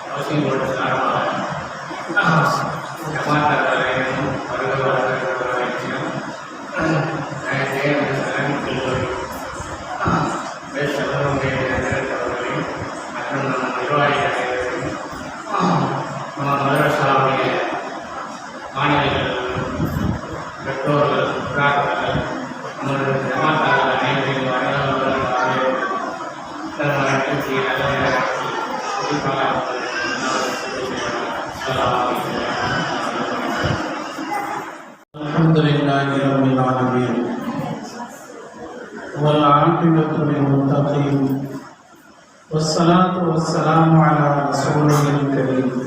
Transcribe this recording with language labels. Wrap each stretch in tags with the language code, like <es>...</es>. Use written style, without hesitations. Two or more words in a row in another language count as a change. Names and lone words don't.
<ta>முஸ்லீம்களோட சார்பாக ஜமாத்தாளரையும் வருகிறவர்களையும் பேசுகிறவர்களையும் மற்றும் நிர்வாகிகளையும் நம்ம மதரசாவுடைய மாணவர்கள் பெற்றோர்கள் புறாக்கள் நம்மளுடைய ஜமாத்தாளர் அனைவரையும்</ta> <ar>الحمد لله رب العالمين والعاقبة للمتقين والصلاة والسلام على الرسول الكريم</ar>